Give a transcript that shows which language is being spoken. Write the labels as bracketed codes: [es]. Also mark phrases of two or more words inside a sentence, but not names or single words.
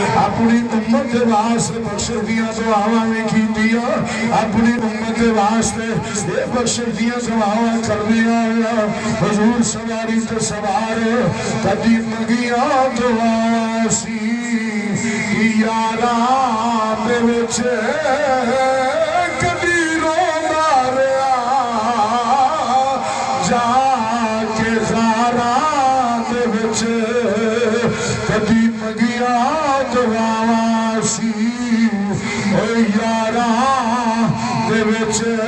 [pa] اپنی امت دے واسطے بخشش دیاں دعاواں میں کیتیاں اپنی امت دے واسطے یہ بخشش دیاں دعاواں کر دیا حضور سواری تے سوار کدی منگیاں دعا سی یاراں دے وچ کدی روندا رہیا جا کے غاراں دے وچ کدی منگیاں دعا سی او یاراں دے وچ